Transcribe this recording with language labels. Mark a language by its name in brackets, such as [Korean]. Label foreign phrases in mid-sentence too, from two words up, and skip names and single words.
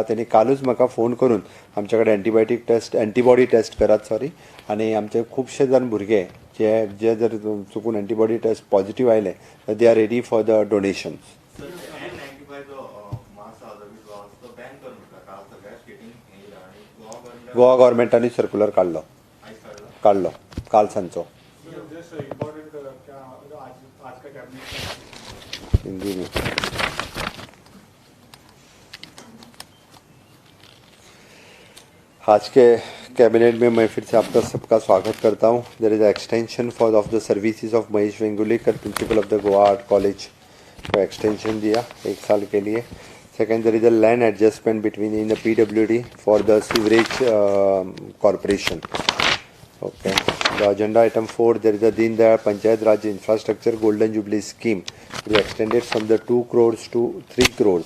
[Konkani] तेणी कालूच म्हाका फोन करून आमचे कडेन [English] antibody test [Konkani] करात आनी आमचे खुबशे जाण भुरगे जे जर चुकून [English] antibody test positive [Konkani] आयले [English] they are ready for the donations. [Konkani] गोवा गव्हर्मेंटानी सर्क्युलर काढलो काल सांजचो. [Hindi] हिंदी में आज के कैबिनेट में मैं फिर से आपका सबका स्वागत करता हूं. [English] there is extension of the services of Mahesh Vengurlekar principal of the Goa Art College [Hindi] को एक्सटेंशन दिया 1 साल के लिए. [English] Second, there is a land adjustment between in the PWD for the sewerage corporation. Okay. The agenda item 4, there is a Deen Dayal Panchayat Raj Infrastructure Golden Jubilee Scheme. It is extended from the 2 crores to 3 crores.